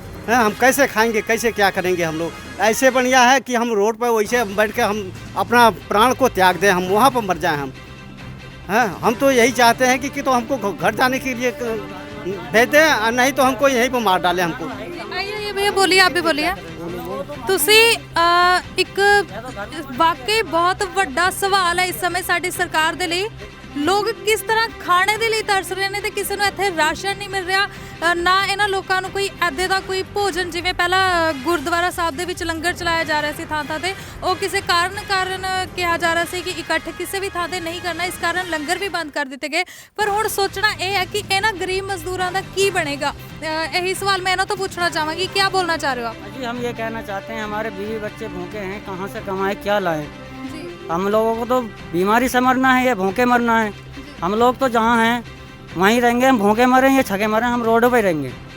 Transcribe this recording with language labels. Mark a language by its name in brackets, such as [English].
[Hindi] हम कैसे खाएंगे, कैसे क्या करेंगे हम लोग। ऐसे बढ़िया है कि हम रोड पर वैसे बैठ के हम अपना प्राण को त्याग दें, हम वहाँ पर मर जाएं हम तो यही चाहते हैं कि तो हमको घर जाने के लिए भेज दें, नहीं तो हमको यहीं पर मार डालें हमको। आइए भैया बोलिए, आप भी बोलिए। [Punjabi] ਤੁਸੀਂ ਇੱਕ ਵਾਕਈ ਬਹੁਤ ਵੱਡਾ ਸਵਾਲ ਹੈ ਇਸ ਸਮੇਂ ਸਾਡੀ ਸਰਕਾਰ ਦੇ ਲਈ। ਲੋਕ ਕਿਸ ਤਰ੍ਹਾਂ ਖਾਣੇ ਦੇ ਲਈ ਤਰਸ ਰਹੇ ਨੇ ਤੇ ਕਿਸੇ ਨੂੰ ਇੱਥੇ ਰਾਸ਼ਨ ਨਹੀਂ ਮਿਲ ਰਿਹਾ, ਨਾ ਇਹਨਾਂ ਲੋਕਾਂ ਨੂੰ ਕੋਈ ਐਦੇ ਦਾ ਕੋਈ ਭੋਜਨ, ਜਿਵੇਂ ਪਹਿਲਾਂ ਗੁਰਦੁਆਰਾ ਸਾਹਿਬ ਦੇ ਵਿੱਚ ਲੰਗਰ ਚਲਾਇਆ ਜਾ ਰਿਹਾ ਸੀ ਥਾਂ ਤੇ, ਉਹ ਕਿਸੇ ਕਾਰਨ ਕਿਹਾ ਜਾ ਰਿਹਾ ਸੀ ਕਿ ਇਕੱਠ ਕਿਸੇ ਵੀ ਥਾਂ ਤੇ ਨਹੀਂ ਕਰਨਾ, ਇਸ ਕਾਰਨ ਲੰਗਰ ਵੀ ਬੰਦ ਕਰ ਦਿੱਤੇ ਗਏ। ਪਰ ਹੁਣ ਸੋਚਣਾ ਇਹ ਹੈ ਕਿ ਇਹਨਾਂ ਗਰੀਬ ਮਜ਼ਦੂਰਾਂ ਦਾ ਕੀ ਬਣੇਗਾ। [Hindi] यही सवाल मैं ना तो पूछना चाहूँगी, क्या बोलना चाह रहे हो आप? जी हम ये कहना चाहते हैं हमारे बीवी बच्चे भूखे हैं, कहाँ से कमाएं क्या लाएं। हम लोगों को तो बीमारी से मरना है या भूखे मरना है। हम लोग तो जहाँ हैं वहीं रहेंगे, हम भूखे मरें या छके मरें, हम रोडों पे रहेंगे।